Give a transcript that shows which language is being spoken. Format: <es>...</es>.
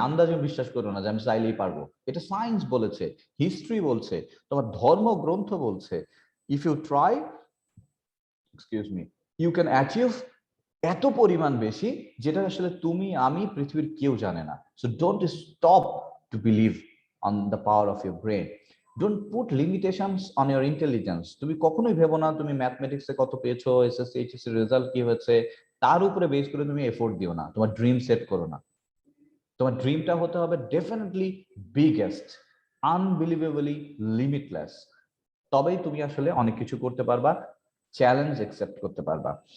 <bn>আন্দাজে বিশ্বাস করো না যে আমি চাইলেই পারবো, এটা সায়েন্স বলেছে, হিস্ট্রি বলছে, তোমার ধর্মগ্রন্থ বলছে,</bn> <en>if you try, excuse me, you can achieve</en> <bn>এত পরিমাণ বেশি, যেটা আসলে তুমি, আমি, পৃথিবীর কেউ জানে না।</bn> <en>So don't stop to believe on the power of your brain. Don't put limitations on your intelligence.</en> <bn>তুমি কখনোই ভেবো না তুমি ম্যাথমেটিক্সে কত পেয়েছো, এসএসসি এইচএসসি রেজাল্ট কি হয়েছে তার উপরে বেস করে তুমি এফোর্ট দিও না, তোমার ড্রিম সেট করো না। তোমার ড্রিমটা হতে হবে ডেফিনেটলি বিগেস্ট, আনবিলিভেবলি লিমিটলেস। তবেই তুমি আসলে অনেক কিছু করতে পারবা, চ্যালেঞ্জ অ্যাকসেপ্ট করতে পারবা।</bn>